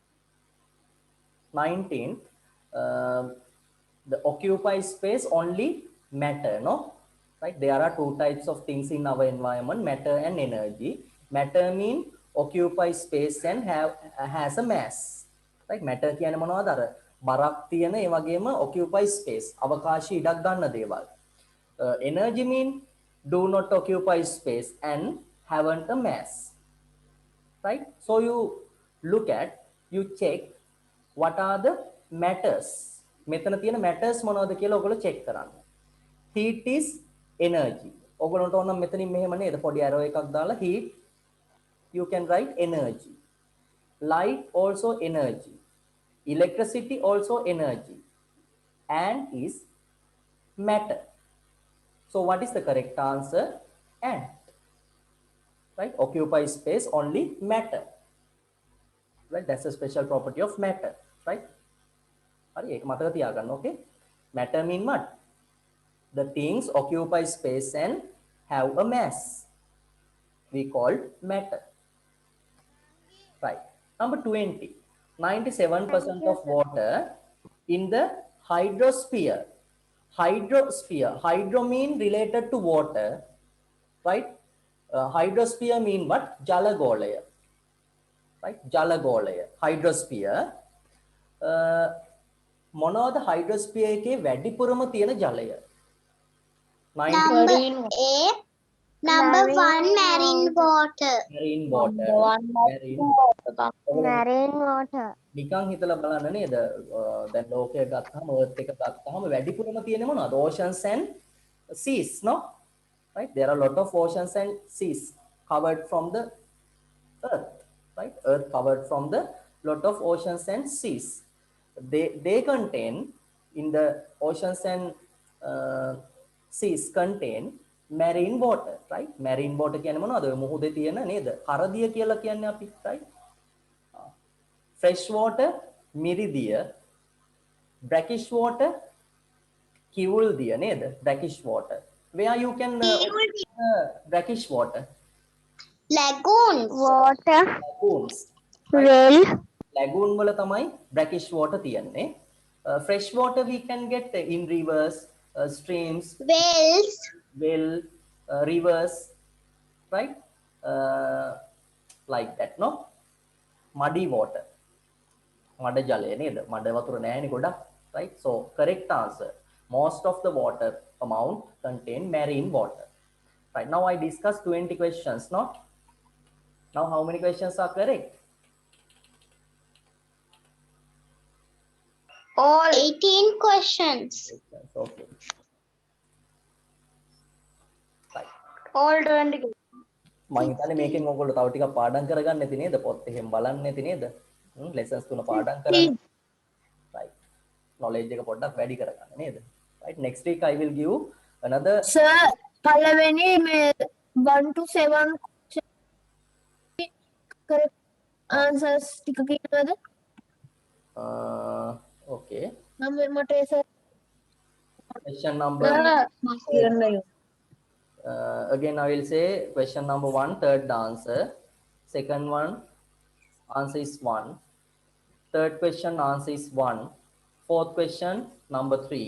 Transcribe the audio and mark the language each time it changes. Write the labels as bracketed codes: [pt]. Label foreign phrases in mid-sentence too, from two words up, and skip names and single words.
[en] 19th, the occupy space only matter, no? Right, there are two types of things in our environment, matter and energy. Matter mean occupy space and has a mass. [si] Right, matter කියන්නේ මොනවද? අර බරක් තියෙන ඒ වගේම [en] occupy space, [si] අවකාශය ඉඩක් ගන්න දේවල්. [en] Energy mean do not occupy space and haven't a mass. Right, so you look at, you check what are the matters. [si] මෙතන තියෙන matters මොනවද කියලා ඔයගොල්ලෝ check කරන්න. [en] Heat is energy. [si] ඔයගොල්ලන්ට ඕන මෙතනින් මෙහෙම නේද? පොඩි arrow එකක් දාලා [en] heat, you can write energy. Light also energy. Electricity also energy. And is matter. So what is the correct answer? Ant. Right, occupy space only matter. Right, that's a special property of matter. Right, [si] හරි ඒක මතක තියාගන්න. [en] Okay, matter mean what? The things occupy space and have a mass, we call matter. Right, number 20, 97% of water in the hydrosphere. Hydro mean related to water. Right, hydrosphere mean what? [si] Jalagolaya. [en] Right, Jalagolaya, hydrosphere. [si] මොනවද hydrosphere එකේ වැඩිපුරම තියෙන ජලය? [en] Number 8. Number 1, marine water. Marine water. Marine water. [si] නිකන් හිතලා බලන්න නේද? දැන් ලෝකය ගත්තාම earth එක ගත්තාම වැඩිපුරම තියෙන්නේ මොනවද? [en] Oceans and seas, no? Right, there are a lot of oceans and seas covered from the earth. Right, earth covered from the lot of oceans and seas. They contain, in the oceans and seas contain marine water. [si] Right, [en] marine water [si] කියන්නේ මොනවද? මොහොතේ තියෙන නේද? කරදිය කියලා කියන්නේ අපි. Right, [en] fresh water [si] මිරිදිය, [en] brackish water [si] කිවුල් දිය නේද? [en] brackish water. where you can brackish water. Lagoons. water, Lagoons. well, [si] Lagoon වල තමයි [en] brackish water [si] තියන්නේ. [en] Fresh water we can get in rivers, streams, Wells. well, rivers, right? Like that, no? Muddy water. [si] මඩ ජලය නේද? මඩ වතුර නෑනේ ගොඩක්, [en] right? So correct answer. Most of the water amount contain marine water. Right, now I discussed 20 questions, no? Now how many questions are correct? all, 18 questions. Okay. Right. all 20. [si] මම හිතන්නේ මේකෙන් ඔයගොල්ලෝ තව ටිකක් පාඩම් කරගන්න ඇති නේද? පොත් එහෙම බලන්න ඇති නේද? lessons තුන පාඩම් කරන්න. Right. Knowledge එක පොඩ්ඩක් වැඩි කරගන්න නේද? [en] Right. Next week I will give another Sir, [si] පළවෙනි මේ [en] 1 to 7 correct answers [si] ටික කියනවද? [en] okay. [si] මම මට ඒ sir [en] Question number [si] කියන්න [en] again I will say question number 1, third answer. Second one answer is 1. Third question answer is 1. Fourth question number 3.